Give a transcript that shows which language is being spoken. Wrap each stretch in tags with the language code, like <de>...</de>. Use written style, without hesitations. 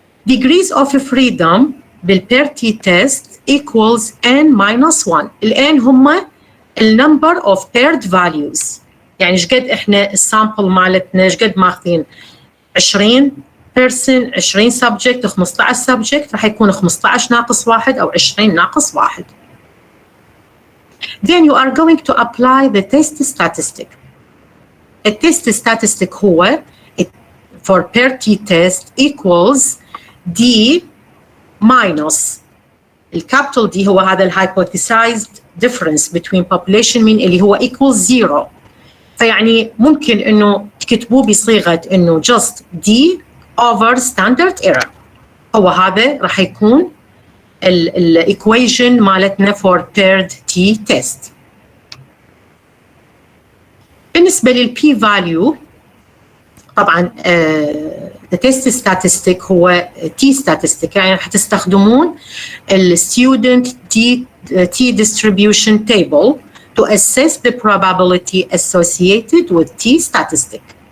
<en>Degrees of freedom</en> <ar>بالبير تي تيست</ar> <en>equals n minus 1.</en> <ar>الn هم النمبر</ar> <en>of paired values،</en> <ar>يعني ايش قد احنا السامبل مالتنا ايش قد ماخذين 20 person 20 subject 15 subject راح يكون 15 ناقص 1 أو 20 ناقص 1.</ar> <en>Then you are going to apply the test statistic. The test statistic هو for per t-test equals D minus</en> <ar>الكابيتال D هو هذا</ar> <en>hypothesized difference between population mean</en> <ar>اللي هو</ar> <en>equals 0.</en> <ar>فيعني ممكن انه تكتبوه بصيغه انه</ar> <en>just D over standard error.</en> <ar>هو هذا راح يكون الايكويشن مالتنا</ar> <en>for paired t test.</en> <ar>بالنسبه للبي فاليو طبعا</ar> <en>the test statistic هو t statistic،</en> <ar>يعني راح تستخدمون</ar> <en>student t distribution table to assess the probability associated with t statistic.</en>